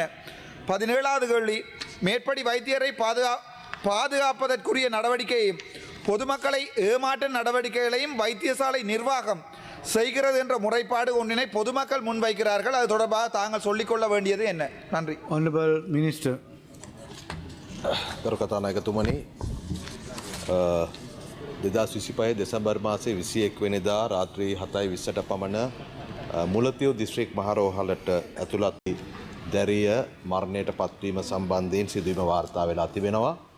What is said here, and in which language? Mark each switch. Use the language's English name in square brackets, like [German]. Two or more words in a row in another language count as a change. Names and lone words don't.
[Tamil] 17வது கேள்வி, மேற்படி வைத்தியரை பாதுகாப்பதற்குரிய நடவடிக்கையையும் பொதுமக்களை ஏமாற்ற நடவடிக்கைகளையும் வைத்தியசாலை நிர்வாகம் செய்கிறது என்ற முறைப்பாடு ஒன்றினை பொதுமக்கள் முன்வைக்கிறார்கள். அது தொடர்பாக தாங்கள் சொல்லிக்கொள்ள வேண்டியது என்ன? நன்றி. [English] Honorable Minister. [Sinhala] ගරු කතානායකතුමනි 2025 දෙසැම්බර් මාසේ 21 වෙනිදා රාත්‍රී 7:20ට පමණ මුලතිව් දිස්ත්‍රික් මහරෝහලට ඇතුළත් දැරිය මරණයට පත්වීම සම්බන්ධයෙන් සිදුවීම වාර්තා වෙලා තිබෙනවා.